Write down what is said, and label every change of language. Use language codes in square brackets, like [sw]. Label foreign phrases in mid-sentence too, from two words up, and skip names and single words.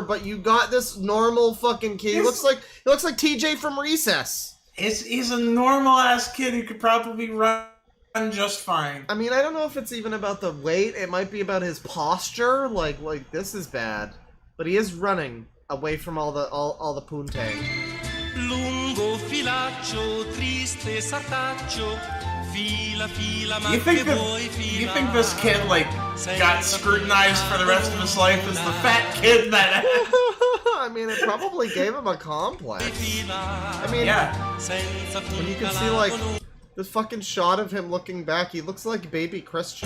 [en] But you got this normal fucking kid. He looks like TJ from Recess. He's a normal ass kid who could probably run just fine. I mean, I don't know if it's even about the weight. It might be about his posture. Like this is bad. But he is running away from all the poontang. [it] Lungo filaccio, triste sartaccio, fila fila ma [en] you think this kid like got scrutinized for the rest of his life as the fat kid that I mean, it probably gave him a complex. I mean, yeah. When you can see like this fucking shot of him looking back, he looks like baby Christian.